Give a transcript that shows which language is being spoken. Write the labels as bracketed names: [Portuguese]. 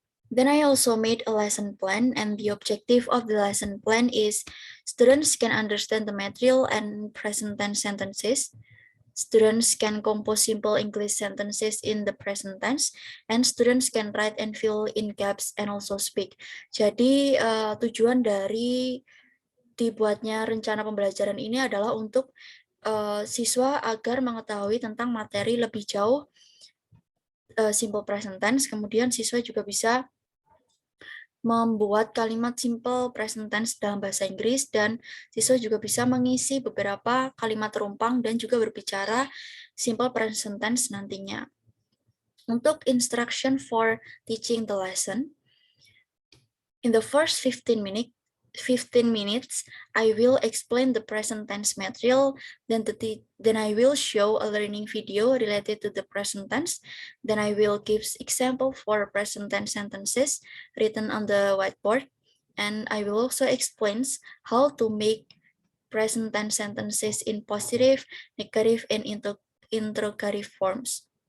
[English] Then I also made a lesson plan, and the objective of the lesson plan is students can understand the material and present tense sentences. Students can compose simple English sentences in the present tense, and students can write and fill in gaps and also speak. [Indonesian] Jadi tujuan dari dibuatnya rencana pembelajaran ini adalah untuk siswa agar mengetahui tentang materi lebih jauh simple present tense, kemudian siswa juga bisa membuat kalimat simple present tense dalam bahasa Inggris, dan siswa juga bisa mengisi beberapa kalimat terumpang dan juga berbicara simple present tense nantinya. Untuk [English] instruction for teaching the lesson, in the first 15 minutes, I will explain the present tense material, then I will show a learning video related to the present tense, then I will give example for present tense sentences written on the whiteboard, and I will also explain how to make present tense sentences in positive, negative, and interrogative forms.